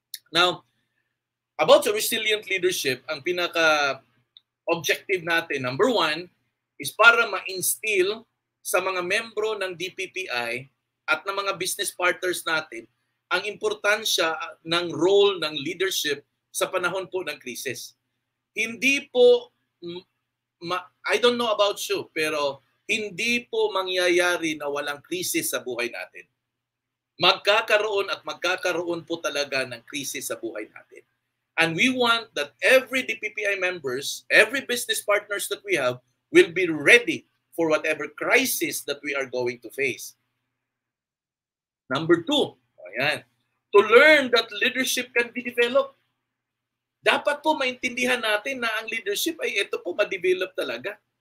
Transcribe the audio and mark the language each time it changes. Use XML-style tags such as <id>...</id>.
<en>Now, about the resilient leadership,</en> <tl>ang pinaka-objective natin, number one, is para ma-instill sa mga membro ng DPPI at ng mga business partners natin ang importansya ng role ng leadership sa panahon po ng krisis. Hindi po,</tl> <en>I don't know about you,</en> <tl>pero hindi po mangyayari na walang krisis sa buhay natin. Magkakaroon po talaga ng krisis sa buhay natin.</tl> <en>And we want that every DPPI members, every business partners that we have will be ready for whatever crisis that we are going to face. Number two, to learn that leadership can be developed.</en> <tl>Dapat po maintindihan natin na ang leadership ay ito po ma-develop talaga.</tl>